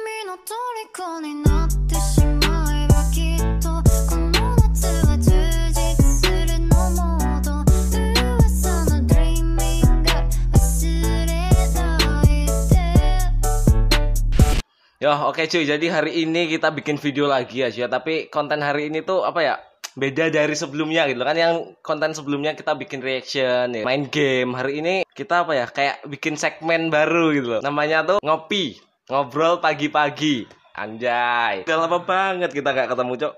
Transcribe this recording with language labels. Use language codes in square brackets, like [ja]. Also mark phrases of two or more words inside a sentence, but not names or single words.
[ja] の虜になってしまえばきっとこの夏は充実するのもっと噂の Dreaming Girl 忘れないで。 [id] Yo, oke cuy, jadi hari ini kita bikin video lagi ya cuy. Tapi konten hari ini tuh apa ya, beda dari sebelumnya gitu kan. Yang konten sebelumnya kita bikin reaction ya, main game. Hari ini kita apa ya, kayak bikin segmen baru gitu loh. Namanya tuh ngopi, ngobrol pagi-pagi. Anjay, udah lama banget kita gak ketemu cok.